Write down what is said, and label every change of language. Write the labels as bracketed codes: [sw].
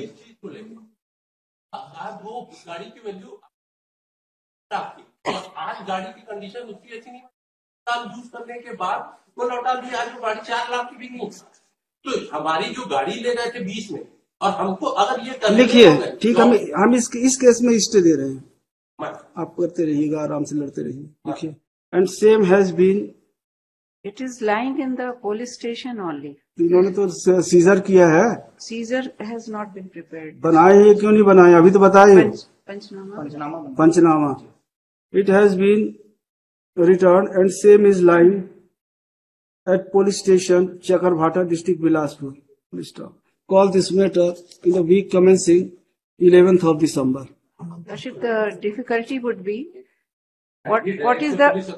[hi] चीज को लेकर आज वो गाड़ी की वैल्यू आपकी, आज गाड़ी की कंडीशन उसकी अच्छी नहीं, साल यूज करने के बाद वो लौटा दी, आज वो गाड़ी 4 लाख की बिकी। तो हमारी जो गाड़ी ले गए थे 20 में, और हमको अगर ये करने लिखिए, ठीक, हम इस केस में स्टे दे रहे हैं, आप करते रहिएगा, आराम से लड़ते रहिए। [en] लिखिए, and same has been, It is lying in the police station only. [hi] इन्होंने तो सीजर किया है। [en] Seizure has not been prepared. [hi] बनाए हैं, क्यों नहीं बनाए? अभी तो बताइए। Panchnama. Panchnama. [en] It has been return and same is line at police station Chakarbhata district Bilaspur. Call this matter in the week commencing 11th of December. Lordship, the difficulty would be what is the